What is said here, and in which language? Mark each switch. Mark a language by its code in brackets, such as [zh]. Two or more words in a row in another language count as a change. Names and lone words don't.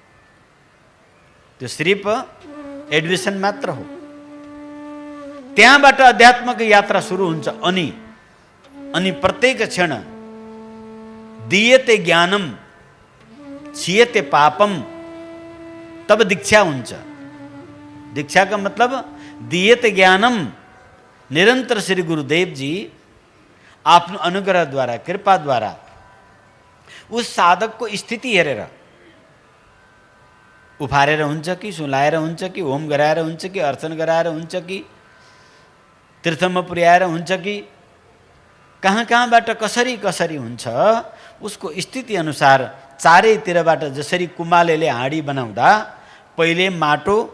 [ne] त्यो सिर्फ एडमिसन मात्र हो। त्यहाँबाट अध्यात्मको यात्रा सुरु हुन्छ। अनि प्रत्येक क्षण [sa] दीयते ज्ञानम क्षीयते पापम, [ne] तब दीक्षा हुन्छ। [hi] दीक्षा का मतलब [sa] दीयते ज्ञानम, [hi] निरंतर श्री गुरुदेव जी आफ्नो अनुग्रह द्वारा, कृपा द्वारा उस साधक को स्थिति हेरेर [ne] उफारेर हुन्छ कि, सुलाएर हुन्छ कि, होम गराएर हुन्छ कि, अर्चन गराएर हुन्छ कि, तीर्थमा पुर्याएर हुन्छ कि, कहाँबाट कसरी कसरी हुन्छ, उसको स्थिति अनुसार चारैतिरबाट जसरी कुमालेले हाँडी बनाउँदा पहिले माटो